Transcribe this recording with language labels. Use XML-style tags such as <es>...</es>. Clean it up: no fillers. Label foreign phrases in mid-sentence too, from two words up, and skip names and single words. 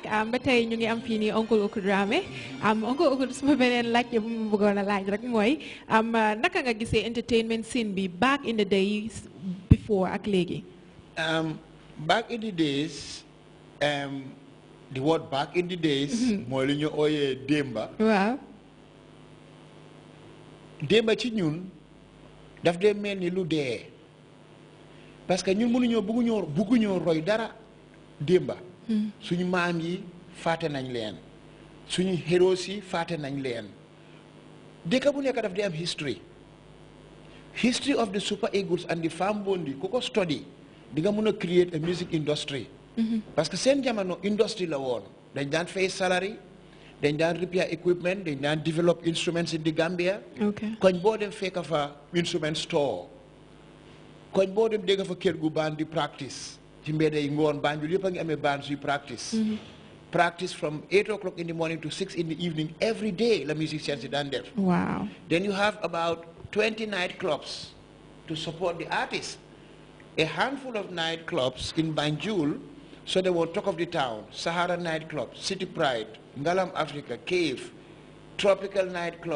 <wo>Ba tey ñu ngi am fii nii Uncle Oku Dramé. Uncle Oku suma beneen laaj bu mu bëggoon a laaj rek mooy naka nga gisee</wo> <en>entertainment scene</en> <wo>bi</wo> <en>back in the days before</en> <wo>ak léegi.</wo> <en>Back in the days, the word back in the days</en> <wo>mooy lu ñu ooyee démba. Waaw. Démba ci ñun daf dee mel ni lu dee</wo> <fr>parce que</fr> <wo>ñun bëgguñoo roy dara démba. suñu maam yi fàtte nañ leen suñu héros yi fàtte nañ leen dëkk bu nekk daf di am</wo> <en>history of the Super Eagles and the Fambondi</en> <wo>ku ko study di nga mën a</wo> <en>create a music industry</en> <fr>parce que</fr> <wo>seen jamono industry la woon dañ daan fay salary dañ daan</wo> <en>repair equipment</en> <wo>dañ daan</wo> <en>develop instruments in the Gambia</en> <wo>koñ boo dem fekk fa</wo> <en>instrument store</en> <wo>koñ boo dem dégg fa kër gu band di practice ci mbedd yi ngoon Banjul yëpp a ngi amee bands yu</wo> <en>practice from 8 o'clock in the morning to 6 in the evening every day</en> <wo>la musicians yi daan def. Wow.</wo> <en>Then you have about 20 nightclubs to support the artists. A handful of nightclubs in Banjul So they were talk of the town, Sahara nightclub, City Pride, Ngalam Africa, Cave, Tropical nightclub.</en>